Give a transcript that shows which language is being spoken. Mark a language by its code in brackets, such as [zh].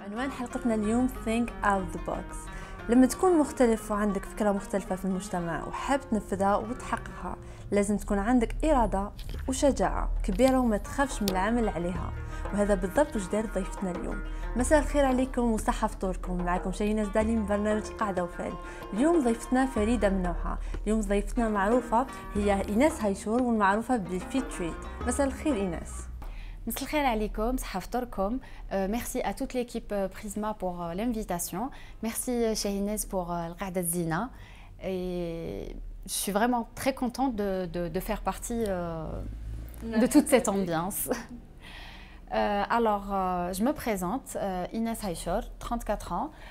[ar] حلقتنا اليوم [en] Think out the box. [ar] لما تكون مختلف وعندك فكرة مختلفة في المجتمع وحاب تنفذها وتحققها، لازم تكون عندك إرادة وشجاعة كبيرة وما تخافش من العمل عليها. وهذا بالضبط وش دارت ضيفتنا اليوم. مساء الخير عليكم وصحة فطوركم. معكم شيناز دالي من برنامج قاعدة وفعل. اليوم ضيفتنا فريدة من نوعها. اليوم ضيفتنا معروفة هي إيناس هايشور والمعروفة بالفيت تريت. مساء الخير إيناس. مساء الخير عليكم، صحة فطوركم. [fr] Merci à toute l'équipe Prisma pour l'invitation. Merci Shahinez pour [ar] القعدة الزينة. [fr] Et je suis vraiment très contente de faire partie de toute cette ambiance. Alors, je me présente, Inès Haïchor, 34 ans.